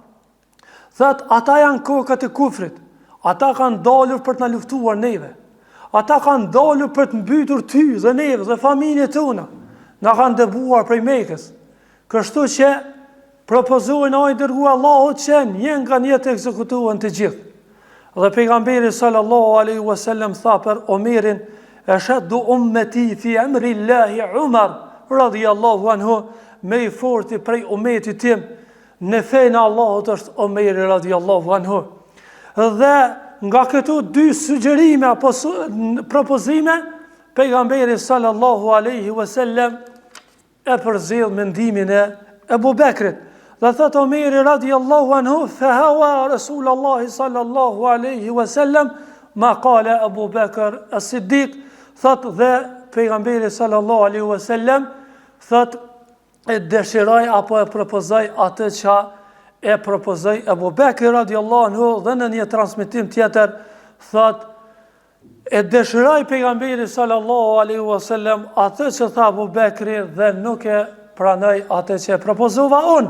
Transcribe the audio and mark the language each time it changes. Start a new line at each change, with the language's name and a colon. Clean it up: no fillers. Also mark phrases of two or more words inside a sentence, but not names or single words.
Albanian: Thot, ata janë kokët e kufrit, ata kanë dalur për të na luftuar neve, ata kanë dalur për të mbytur ty dhe neve dhe familjet tona, na kanë dëbuar prej Mekës. Kështu që propozojnë ai dërguar Allahut që një nga një të ekzekutohen të gjithë. Dhe pejgamberi
Arabic: صلى الله عليه وسلم
Albanian: tha për Omerin,
Arabic: أشد أمتي في أمر الله عمر رضي الله عنه,
Albanian: me i forti prej ummetit tim në fenë Allahut është Omeri
Arabic: رضي الله عنه.
Albanian: Dhe nga këto dy sugjerime apo propozime, pejgamberi
Arabic: صلى الله عليه وسلم
Albanian: e përzidh mendimin e Abu Bekrit. Dhe thot Omeri
Arabic: رضي الله عنه, فهوي رسول الله صلى الله عليه وسلم ما قال أبو بكر الصديق,
Albanian: thot dhe pejgamberi
Arabic: صلى الله عليه وسلم
Albanian: thot e dëshiroj apo e propozoj atë që e propozoj Abu Bekri
Arabic: رضي الله عنه,
Albanian: dhe në një transmetim tjetër thot e dëshiroj pejgamberi
Arabic: صلى الله عليه وسلم
Albanian: atë që tha Abu Bekri dhe nuk e pranoj atë që e propozova unë.